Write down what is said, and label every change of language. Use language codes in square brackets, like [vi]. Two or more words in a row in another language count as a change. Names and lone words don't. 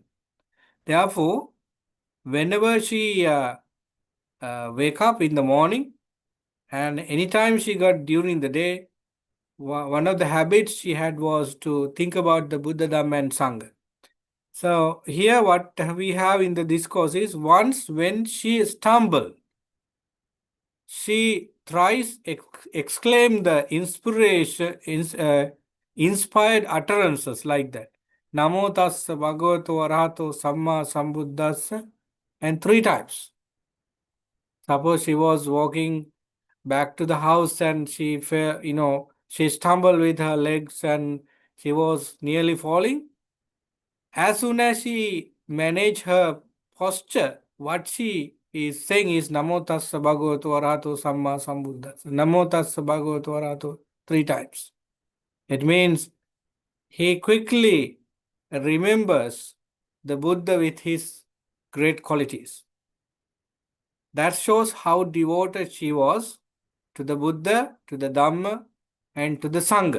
[en] Therefore, whenever she wake up in the morning, and anytime she got during the day, one of the habits she had was to think about the Buddha, Dhamma, and Sangha. So here what we have in the discourse is, once when she stumbled, she thrice exclaimed the inspired utterances like that. [pi] Namo tassa bhagavato arahato samma sambuddhassa, [en] and 3 times. Suppose she was walking back to the house and she fell, she stumbled with her legs and she was nearly falling. As soon as she managed her posture, what she is saying is [pi] Namo tassa bhagavato arahato samma sambuddhassa. Namo tassa bhagavato arahato 3 times. [en] It means he quickly remembers the Buddha with his great qualities. That shows how devoted she was to the Buddha, to the Dhamma, and to the Sangha.